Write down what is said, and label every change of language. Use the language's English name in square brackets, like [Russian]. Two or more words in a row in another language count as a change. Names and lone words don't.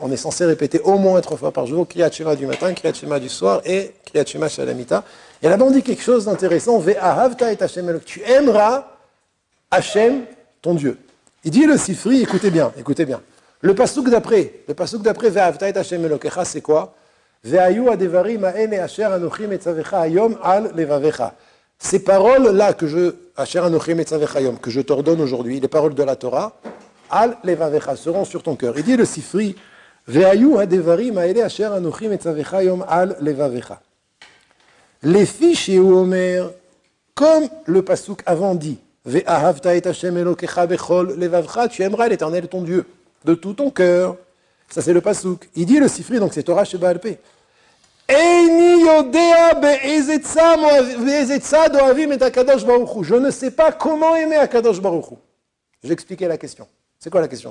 [French] On est censé répéter au moins 3 fois par jour. [Hebrew] קריאת שמע [French] du matin, [Hebrew] קריאת שמע [French] du soir et [Hebrew] קריאת שמע שעל המיטה. [French] Et là-bas, on dit quelque chose d'intéressant. [Hebrew] ואהבת את השם אלוקיך. [French] Tu aimeras Hashem, ton Dieu. Il dit le Sifri, écoutez bien. Le pasuk d'après, [Hebrew] ואהבת את השם אלוקיך, [French] c'est quoi? [Hebrew] והיו הדברים האלה אשר אנכי מצוך היום על לבבך. [French] Ces paroles-là que je t'ordonne aujourd'hui, les paroles de la Torah, [Hebrew] על לבבך, [French] seront sur ton cœur. Il dit le Sifri, [Hebrew] והיו הדברים האלה אשר אנכי מצוך היום על לבבך. [French] Les fiches et omer, comme le pasuk avant dit, [Hebrew] ואהבת את השם אלוקיך בכל לבבך, [French] tu aimeras l'Éternel ton Dieu de tout ton cœur. Ça c'est le pasuk. Il dit le Sifri, donc c'est [Hebrew] תורה שבעל פה. [French] Je ne sais pas comment aimer [Hebrew] הקדוש ברוך הוא. [French] Je vais expliquer la question. C'est quoi la question?